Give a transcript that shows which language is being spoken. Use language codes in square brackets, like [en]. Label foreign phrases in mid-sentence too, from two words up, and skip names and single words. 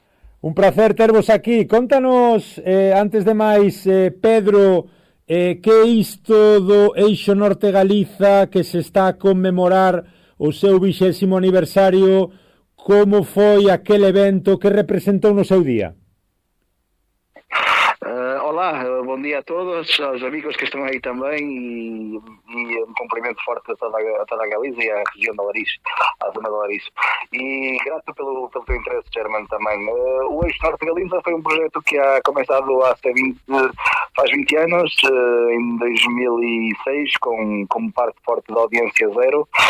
[gl] Un placer tervos aquí. Contanos, antes de máis, Pedro, que é isto do Eixo Norte Galiza que se está a conmemorar o seu 20º aniversario, como foi aquel evento que representou no seu día? [pt] Olá, bom dia a todos, aos amigos que estão aí também e um cumprimento forte a toda a Galiza e à região de Alariz, à zona de Alariz. E grato pelo teu interesse, German, também. O Eixo Norte Galiza foi um projeto que ha começado faz 20 anos, em 2006, como parte forte da Audiência Zero,